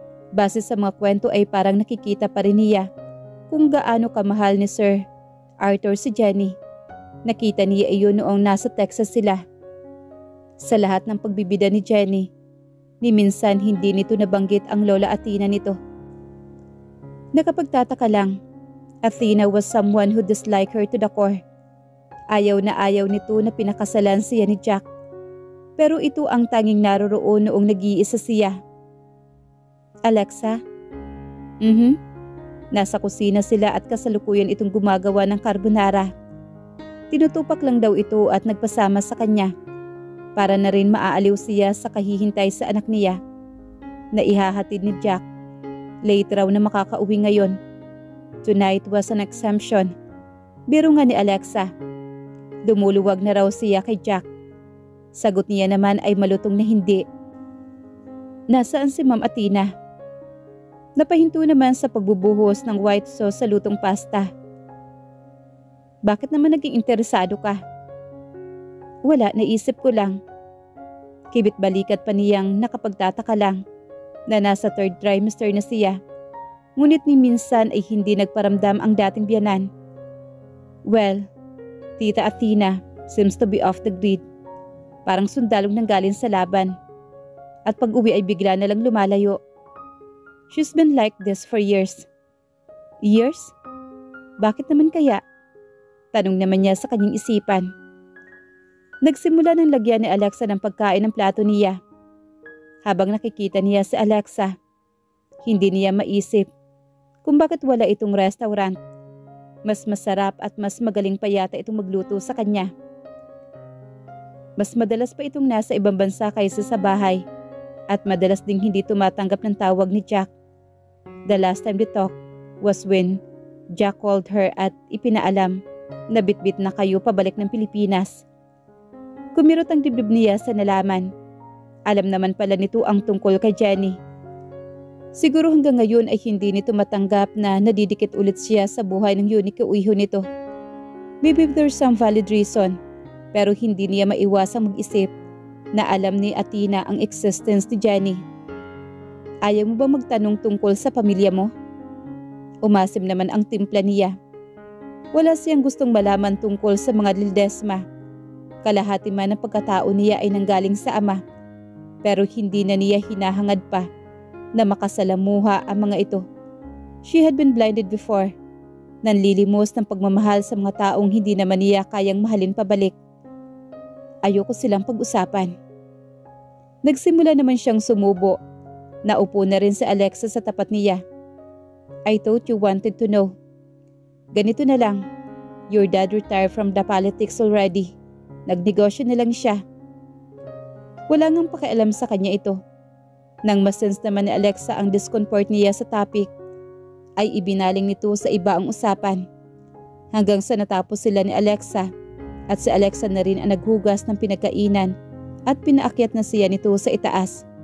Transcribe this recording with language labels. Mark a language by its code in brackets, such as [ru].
[tl] Base sa mga kwento ay parang nakikita pa rin niya kung gaano kamahal ni Sir Arthur si Jenny. Nakita niya iyon noong nasa Texas sila. Sa lahat ng pagbibida ni Jenny, ni minsan hindi nito nabanggit ang lola Athena nito. Nakapagtataka lang, [en] Athena was someone who disliked her to the core. [tl] Ayaw nito na pinakasalan siya ni Jack. Pero ito ang tanging naroroon noong nag-iisa siya. Alexa? Nasa kusina sila at kasalukuyan itong gumagawa ng carbonara. Tinutupak lang daw ito at nagpasama sa kanya para na rin maaaliw siya sa kahihintay sa anak niya na ihahatid ni Jack. Late raw na makakauwi ngayon. [en] Tonight was an exemption. [tl] Biro nga ni Alexa. Dumuluwag na raw siya kay Jack. Sagot niya naman ay malutong na hindi. Nasaan si Ma'am Athena? Napahinto naman sa pagbubuhos ng white sauce sa lutong pasta. Bakit naman naging interesado ka? Wala, naisip ko lang. Kibit balikat pa niyang nakapagtataka lang na nasa third trimester na siya. Ngunit ni minsan ay hindi nagparamdam ang dating biyanan. [en] Well, Tita Athena seems to be off the grid. [tl] Parang sundalong nanggaling sa laban. At pag-uwi ay bigla na lang lumalayo. [en] She's been like this for years. [tl] Years? Bakit naman kaya? Tanong naman niya sa kanyang isipan. Nagsimula ng lagyan ni Alexa ng pagkain ng plato niya. Habang nakikita niya si Alexa, hindi niya maisip kung bakit wala itong restaurant. Mas masarap at mas magaling pa yata itong magluto sa kanya. Mas madalas pa itong nasa ibang bansa kaysa sa bahay at madalas ding hindi tumatanggap ng tawag ni Jack. [en] The last time they talked was when Jack called her [tl] at ipinaalam na bitbit na kayo pabalik ng Pilipinas. Kumirot ang dibdib niya sa nalaman. Alam naman pala nito ang tungkol kay Jenny. Siguro hanggang ngayon ay hindi nito matanggap na nadidikit ulit siya sa buhay ng unique uiho nito. [en] Maybe there's some valid reason, [tl] pero hindi niya maiwasang mag-isip na alam ni Athena ang existence ni Jenny. Ayaw mo ba magtanong tungkol sa pamilya mo? Umasim naman ang timpla niya. Wala siyang gustong malaman tungkol sa mga Ledesma. Kalahati man ang pagkatao niya ay nanggaling sa ama. Pero hindi na niya hinahangad pa na makasalamuha ang mga ito. [en] She had been blinded before. [tl] Nanlilimos ng pagmamahal sa mga taong hindi naman niya kayang mahalin pabalik. Ayoko silang pag-usapan. Nagsimula naman siyang sumubo. Naupo na rin si Alexa sa tapat niya. [en] I thought you wanted to know. [tl] Ganito na lang, [en] your dad retired from the politics already. [tl] Nagnegosyo na lang siya. Wala ngang pakialam sa kanya ito. Nang masense naman ni Alexa ang discomfort niya sa topic, ay ibinaling nito sa iba ang usapan. Hanggang sa natapos sila ni Alexa at si Alexa na rin ang naghugas ng pinagkainan at pinaakyat na siya nito sa itaas.